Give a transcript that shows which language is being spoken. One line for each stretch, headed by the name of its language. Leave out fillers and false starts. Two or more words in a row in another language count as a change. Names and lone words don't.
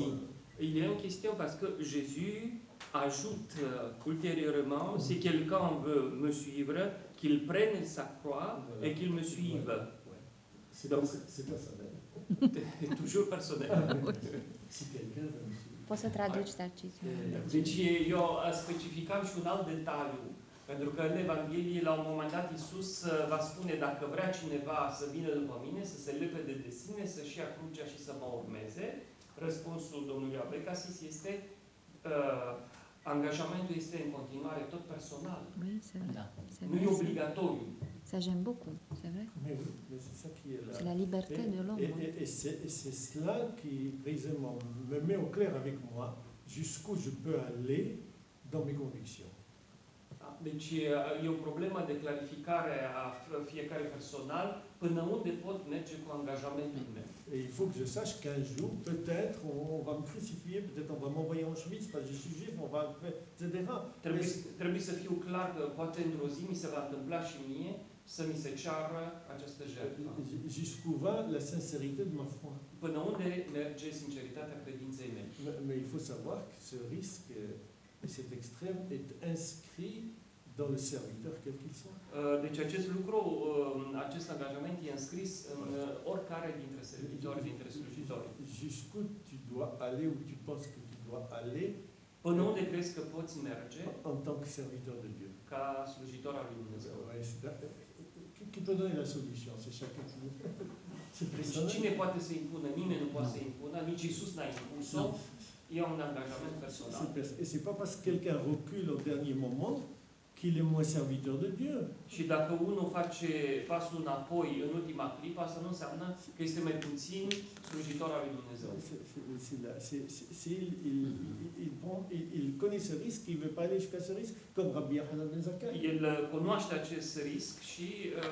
French: Il y a une question parce que Jésus ajoute ultérieurement, si quelqu'un veut me suivre, qu'il prenne sa croix et qu'il me suive. C'est personnel. C'est toujours personnel. Si quelqu'un veut me suivre.
Romanian: Poți să traduci, Tarcițiu? Deci eu specificam și un alt detaliu. Pentru că în Evanghelie, la un moment dat, Iisus va spune, dacă vrea cineva să vină după mine, să se lepede de sine, să-și ia crucea și să mă urmeze, răspunsul domnului Abecasis este angajamentul este în continuare tot personal.
French: Oui, c'est vrai.
Romanian: Da.
French: C'est
Romanian: Nu e
French: vrai.
Romanian: obligatoriu.
French: Ça j'aime beaucoup, c'est vrai. Mais oui, mais c'est ça qui est là. C'est la liberté de l'homme. Et c'est cela qui, précisément, me met au clair avec moi jusqu'où je peux aller dans mes convictions.
Romanian: Deci e o problemă de clarificare a fiecare personal până unde pot merge cu angajamentul meu.
French: Et il faut que je sache qu'un jour, peut-être, on va me crucifier, peut-être on va m'envoyer en Auschwitz parce que je suis juif, on va faire, etc.
Romanian: Trebuie să fiu clar că poate într-o zi mi se va întâmpla și mie să mi se ceară această jertfă.
French: Jusqu'où va la sincérité de ma foi.
Romanian: Până unde merge sinceritatea credinței mele.
French: Mais il faut savoir que ce risque, cet extrême, est inscrit dans le serviteur quel qu'il soit.
Romanian: Deci acest lucru, acest angajament e înscris în oricare dintre servitori, dintre slujitori.
French: Jusqu'où tu dois aller, où tu penses que tu dois aller,
Romanian: Până unde crezi că poți merge
French: en tant que serviteur de Dieu.
Romanian: ca slujitor al lui Dumnezeu?
French: Qui peut donner la solution? C'est chacun qui veut. C'est
Romanian: Și
French: personnel.
Romanian: cine poate să impună? Nimeni nu poate să impună, nici Iisus n-a impus-o. E un angajament personal.
French: Et c'est pas parce que quelqu'un recule au dernier moment qu'il est moins serviteur de Dieu.
Romanian: Și dacă unul face pasul înapoi în ultima clipă, asta nu înseamnă că este mai puțin slujitor al lui Dumnezeu.
French: Il connaît ce risque, il ne veut pas aller jusqu'à ce risque, comme Rabbi Yochanan ben Zakkai.
Romanian: El cunoaște acest risc și